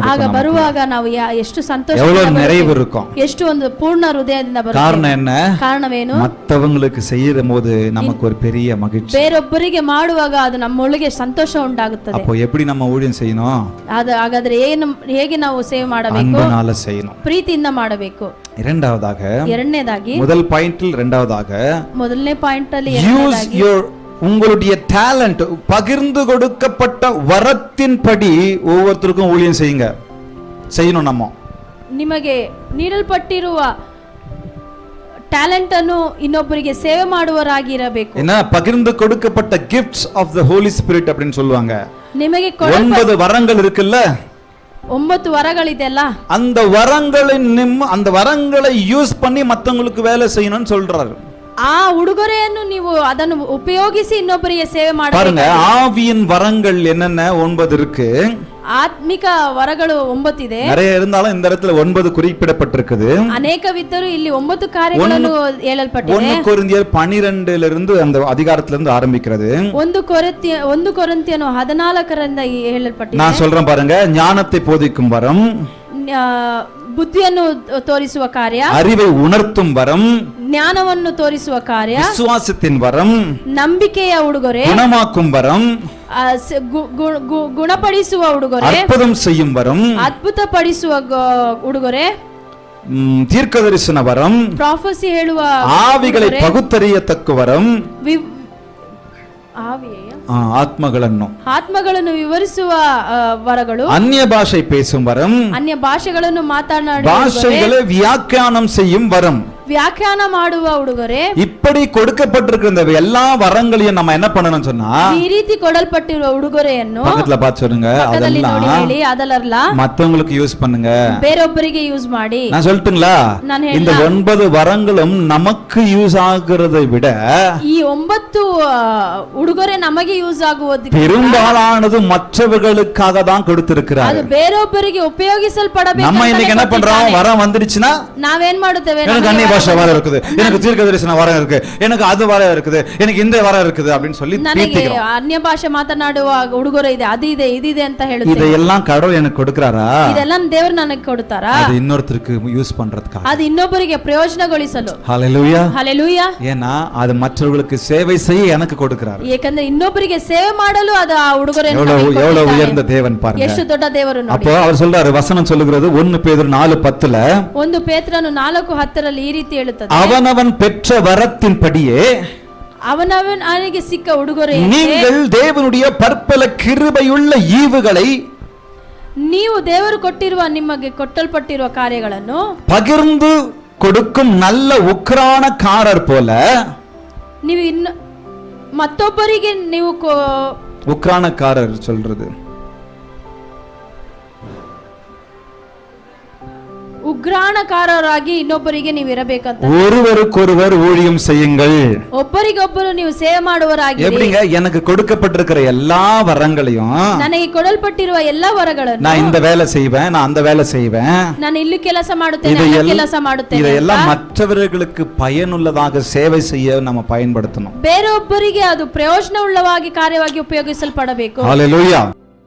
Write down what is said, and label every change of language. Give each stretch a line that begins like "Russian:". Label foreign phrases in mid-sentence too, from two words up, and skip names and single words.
Kannada: ಆಗ
Tamil: இருக்கும்,
Kannada: ಬರುವಾಗ ನಾವು ಎಷ್ಟು ಸಂತೋಷ,
Tamil: எவ்வளவு நிறைவு இருக்கும்.
Kannada: ಎಷ್ಟು ಒಂದು ಪೂರ್ಣ ಹೃದಯದಿಂದ ಬರುತ್ತೆ.
Tamil: காரணம் என்ன?
Kannada: ಕಾರಣವೇನು?
Tamil: மற்றவங்களுக்கு செய்யற போது நமக்கு ஒரு பெரிய மகிழ்ச்சி.
Kannada: ಬೇರೊಬ್ಬರಿಗೆ ಮಾಡುವಾಗ ಅದು ನಮ್ಮೊಳಗೆ ಸಂತೋಷ ಉಂಟಾಗುತ್ತದೆ.
Tamil: அப்போ எப்படி நம்ம ஊழியம் செய்யணும்?
Kannada: ಹಾಗಾದ್ರೆ ಹೇಗೆ ನಾವು ಸೇವೆ ಮಾಡಬೇಕು?
Tamil: அன்புனால செய்யணும்,
Kannada: ಪ್ರೀತಿಯಿಂದ ಮಾಡಬೇಕು.
Tamil: இரண்டாவதாக,
Kannada: ಎರಡನೇದಾಗಿ,
Tamil: முதல் பாயிண்டில் இரண்டாவதாக,
Kannada: ಮೊದಲನೇ ಪಾಯಿಂಟ್ ಅಲ್ಲಿ
English: use your
Tamil: உங்களுடைய டேலண்ட், பகிர்ந்து கொடுக்கப்பட்ட வரத்தின்படி ஒவ்வொருத்தருக்கும் ஊழியம் செய்யணும். நம்ம
Kannada: ನಿಮಗೆ ನೀಡಲ್ಪಟ್ಟಿರುವ ಟ್ಯಾಲೆಂಟ್ ಅನ್ನು ಇನ್ನೊಬ್ಬರಿಗೆ ಸೇವೆ ಮಾಡುವರಾಗಿರಬೇಕು.
Tamil: என்ன பகிர்ந்து கொடுக்கப்பட்ட
English: gifts of the holy spirit
Tamil: அப்படின்னு சொல்லுவாங்க.
Kannada: ನಿಮಗೆ
Tamil: 9 வரங்கள் இருக்குல்ல,
Kannada: 9 ವರಗಳಿದೆಲ್ಲ,
Tamil: அந்த வரங்களை யூஸ் பண்ணி மத்தவங்களுக்கு வேலை செய்யணும்னு சொல்றாரு.
Kannada: ಆ ಉಡುಗೊರೆಯನ್ನು ನೀವು ಅದನ್ನು ಉಪಯೋಗಿಸಿ ಇನ್ನೊಬ್ಬರಿಗೆ ಸೇವೆ ಮಾಡಬೇಕು.
Tamil: பாருங்க, ஆவியின் வரங்கள் என்னென்ன 9 இருக்கு.
Kannada: ಆತ್ಮಿಕ ವರಗಳು 9 ಇದೆ.
Tamil: நிறைய இருந்தாலும் இந்த இடத்துல 9 குறிப்பிடப்பட்டிருக்குது.
Kannada: ಅನೇಕವಿದ್ದರೂ ಇಲ್ಲಿ 9 ಕಾರ್ಯಗಳನ್ನು ಹೇಳಲ್ಪಟ್ಟಿದೆ.
Tamil: 1 கொரிந்தியர் 12 இருந்து அந்த அதிகாரத்திலிருந்து ஆரம்பிக்கிறது.
Kannada: 1 ಕೊರಿಂಥಿಯನು 14ರಿಂದ ಹೇಳಲ್ಪಟ್ಟಿದೆ.
Tamil: நான் சொல்றேன் பாருங்க, ஞானத்தை போதிக்கும் வரம்,
Kannada: ಬುದ್ಧಿಯನ್ನು ತೋರಿಸುವ ಕಾರ್ಯ,
Tamil: அறிவை உணர்த்தும் வரம்,
Kannada: ಜ್ಞಾನವನ್ನು ತೋರಿಸುವ ಕಾರ್ಯ,
Tamil: விசுவாசத்தின் வரம்,
Kannada: ನಂಬಿಕೆಯ ಉಡುಗೊರೆ,
Tamil: குணமாக்கும் வரம்,
Kannada: ಗುಣಪಡಿಸುವ ಉಡುಗೊರೆ,
Tamil: அற்புதம் செய்யும் வரம்,
Kannada: ಅದ್ಭುತಪಡಿಸುವ ಉಡುಗೊರೆ,
Tamil: தீர்க்கதரிசன வரம்,
Kannada: ಪ್ರಾಫಸಿ ಹೇಳುವ
Tamil: ஆவிகளை பகுத்தறியத்தக்க வரம்,
Kannada: ಆತ್ಮಗಳನ್ನು ವಿವರಿಸುವ ವರಗಳು,
Tamil: அந்நிய பாஷை பேசும் வரம்,
Kannada: ಅನ್ಯ ಭಾಷೆಗಳನ್ನು ಮಾತನಾಡುವ
Tamil: பாஷைகளை வியாக்கியானம் செய்யும் வரம்,
Kannada: ವ್ಯಾಖ್ಯಾನ ಮಾಡುವ ಉಡುಗೊರೆ.
Tamil: இப்படி கொடுக்கப்பட்டிருக்கிற எல்லா வரங்களையும் நம்ம என்ன பண்ணணும் சொன்னா,
Kannada: ಈ ರೀತಿ ಕೊಡಲ್ಪಟ್ಟಿರುವ ಉಡುಗೊರೆಯನ್ನು
Tamil: பக்கத்துல பார்த்து சொல்லுங்க,
Kannada: ಅದೆಲ್ಲ
Tamil: மத்தவங்களுக்கு யூஸ் பண்ணுங்க,
Kannada: ಬೇರೊಬ್ಬರಿಗೆ ಯೂಸ್ ಮಾಡಿ.
Tamil: நான் சொல்லட்டுங்களா, இந்த 9 வரங்களும் நமக்கு யூஸ் ஆகுறதை விட
Kannada: ಈ 9 ಉಡುಗೊರೆ ನಮಗೆ ಯೂಸ್ ಆಗುವುದು
Tamil: பெரும்பாலானது மற்றவர்களுக்காக தான் கொடுத்திருக்கிறார்.
Kannada: ಅದು ಬೇರೊಬ್ಬರಿಗೆ ಉಪಯೋಗಿಸಲ್ಪಡಬೇಕು.
Tamil: நம்ம இன்னைக்கு என்ன பண்றோம், வரம் வந்துடுச்சுன்னா
Kannada: ನಾವೇನ್ ಮಾಡುತ್ತೇವೆ,
Tamil: எனக்கு அந்நிய பாஷை வரம் இருக்குது, எனக்கு தீர்க்கதரிசன வரம் இருக்கு, எனக்கு அது வரம் இருக்குது, எனக்கு இந்த வரம் இருக்குது அப்படின்னு சொல்லி
Kannada: ನನಗೆ ಅನ್ಯ ಭಾಷೆ ಮಾತನಾಡುವ ಉಡುಗೊರೆ ಇದೆ, ಅದು ಇದೆ, ಇದಿದೆ ಅಂತ ಹೇಳುತ್ತೇವೆ.
Tamil: இதெல்லாம் கடவுள் எனக்கு கொடுக்கறாரா?
Kannada: ಇದೆಲ್ಲ ದೇವರು ನನಗೆ ಕೊಡ್ತಾರಾ?
Tamil: அது இன்னொருத்தருக்கு யூஸ் பண்றதுக்காக,
Kannada: ಅದು ಇನ್ನೊಬ್ಬರಿಗೆ ಪ್ರಯೋಜನಗೊಳಿಸಲು.
Tamil: ஹalleluya,
Kannada: ಹalleluya.
Tamil: ஏன்னா அது மற்றவர்களுக்கு சேவை செய்ய எனக்கு கொடுக்கறாரு.
Kannada: ಏಕೆಂದ್ರೆ ಇನ್ನೊಬ್ಬರಿಗೆ ಸೇವೆ ಮಾಡಲು ಅದು ಆ ಉಡುಗೊರೆಯನ್ನು
Tamil: எவ்வளவு உயர்ந்த தேவன் பாருங்க,
Kannada: ಎಷ್ಟು ದೊಡ್ಡ ದೇವರು ನೋಡಿ.
Tamil: அப்போ அவர் சொல்றாரு, வசனம் சொல்லுகிறது 1 பேதுரு 4:10ல,
Kannada: 1 ಪೇತ್ರನು 4:10ರಲ್ಲಿ ಈ ರೀತಿ ಹೇಳುತ್ತದೆ,
Tamil: அவனவன் பெற்ற வரத்தின்படியே
Kannada: ಅವನಿಗೆ ಸಿಕ್ಕ ಉಡುಗೊರೆ
Tamil: நீங்கள் தேவனுடைய பற்பல கிருபையுள்ள ஈவுகளை
Kannada: ನೀವು ದೇವರು ಕೊಟ್ಟಿರುವ ನಿಮಗೆ ಕೊಟ್ಟಲ್ಪಟ್ಟಿರುವ ಕಾರ್ಯಗಳನ್ನು
Tamil: பகிர்ந்து கொடுக்கும் நல்ல உக்ரானக்காரர் போல
Kannada: ನೀವು ಇನ್ನು ಮತ್ತೊಬ್ಬರಿಗೆ ನೀವು
Tamil: உக்ரானக்காரர் சொல்றது
Kannada: ಉಗ್ರಾಣಕಾರರಾಗಿ ಇನ್ನೊಬ್ಬರಿಗೆ ನೀವು ಇರಬೇಕಂತ
Tamil: ஒருவருக்கொருவர் ஊழியம் செய்யுங்கள்
Kannada: ಒಬ್ಬರಿಗೊಬ್ಬರು ನೀವು ಸೇವೆ ಮಾಡುವರಾಗಿ
Tamil: எப்படிங்க எனக்கு கொடுக்கப்பட்டிருக்கிற எல்லா வரங்களையும்
Kannada: ನನಗೆ ಕೊಡಲ್ಪಟ್ಟಿರುವ ಎಲ್ಲಾ ವರಗಳನ್ನು
Tamil: நான் இந்த வேலை செய்வேன் நான் அந்த வேலை செய்வேன்
Kannada: ನಾನು ಇಲ್ಲಿ ಕೆಲಸ ಮಾಡುತ್ತೇನೆ ಅಲ್ಲಿ ಕೆಲಸ ಮಾಡುತ್ತೇನೆ
Tamil: இதெல்லாம் மற்றவர்களுக்கு பயனுள்ளதாக சேவை செய்ய நம்ம பயன்படுத்தணும்
Kannada: ಬೇರೊಬ್ಬರಿಗೆ ಅದು ಪ್ರಯೋಜನವುಳ್ಳವಾಗಿ ಕಾರ್ಯವಾಗಿ ಉಪಯೋಗಿಸಲ್ಪಡಬೇಕು
Tamil: ஹalleluya